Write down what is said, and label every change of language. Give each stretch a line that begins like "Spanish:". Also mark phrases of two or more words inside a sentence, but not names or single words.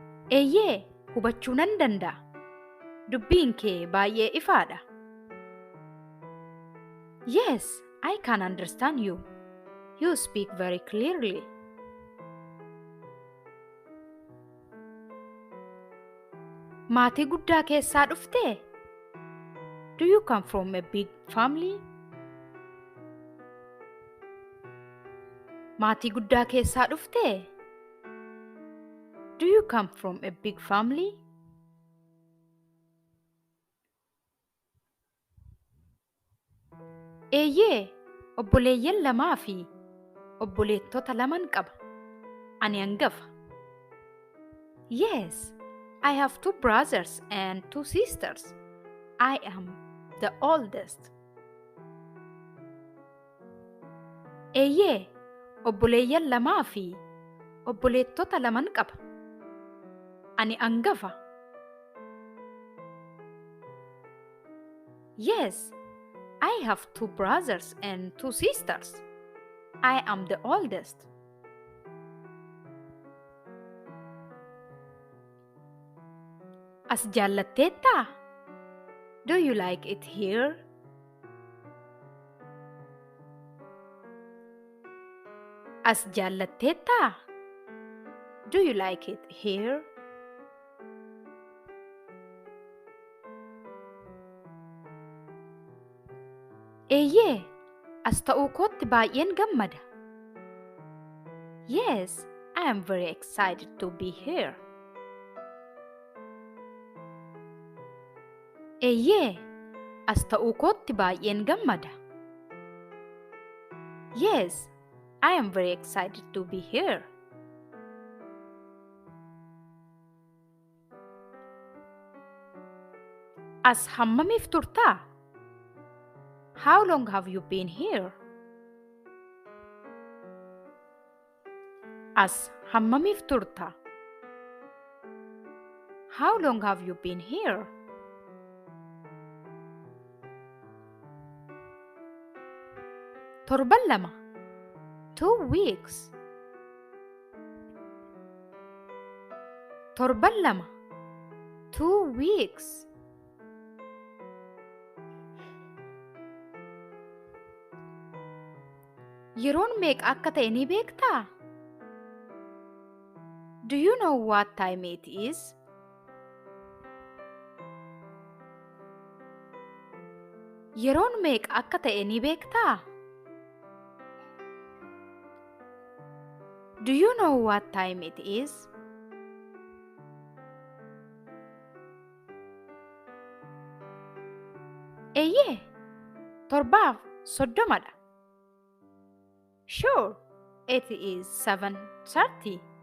Oromo: Eeyyee, hubachuu nan danda'a. Dubbiin kee baay'ee ifaadha.
English: Yes, I can understand you. You speak very clearly.
Oromo: Maatii guddaa keessaa dhuftee?
English: Do you come from a big family?
Oromo: Maatii guddaa keessaa dhuftee?
English: Do you come from a big family?
Oromo: Eeyyee, obboleeyyan lamaa fi obboleettota laman qaba. Ani hangafa.
English: Yes, I have 2 brothers and 2 sisters. I am the oldest.
Oromo: Eeyyee, obboleeyyan lamaa fi obboleettota laman qaba. Ani hangafa.
English: Yes, I have 2 brothers and 2 sisters. I am the oldest.
Oromo: As jaallatteettaa?
English: Do you like it here?
Oromo: As jaallatteettaa?
English: Do you like it here?
Oromo: Eeyyee, as ta'uu kootti baay'een gammada.
English: Yes, I am very excited to be here.
Oromo: Eeyyee, as ta'uu kootti baay'een gammada.
English: Yes, I am very excited to be here.
Oromo: As hammamiif turtaa?
English: How long have you been here?
Oromo: As hammamiif turtaa?
English: How long have you been here?
Oromo: Torban lama. 2 weeks. Torban lama.
English: 2 weeks.
Oromo: Yeroon meeqa akka ta'e ni beektaa?
English: Do you know what time it is?
Oromo: Yeroon meeqa akka ta'e ni beektaa?
English: Do you know what time it is?
Oromo: Eeyyee, 7:30.
English: Sure, it is 7:30.